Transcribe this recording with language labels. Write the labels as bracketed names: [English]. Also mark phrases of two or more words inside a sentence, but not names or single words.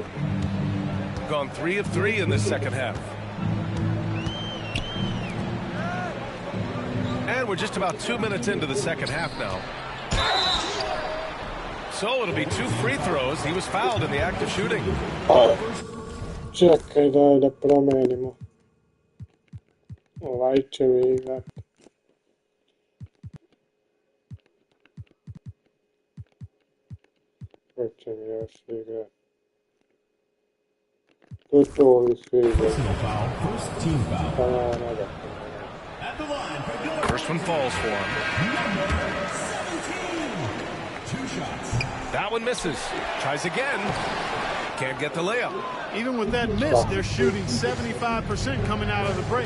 [English] Gone 3 of 3 in this second half. And we're just about 2 minutes into the second half now. So it'll be 2 free throws. He was fouled in the act of shooting. [Serbian] Čekaj da promenimo. Ovaj će mi igrati. Ko će mi još igrati? To ovi svi igrati. [English] First one falls for him. That one misses. Tries again. Can't get the layup. Even with that miss, they're shooting 75% coming out of the break.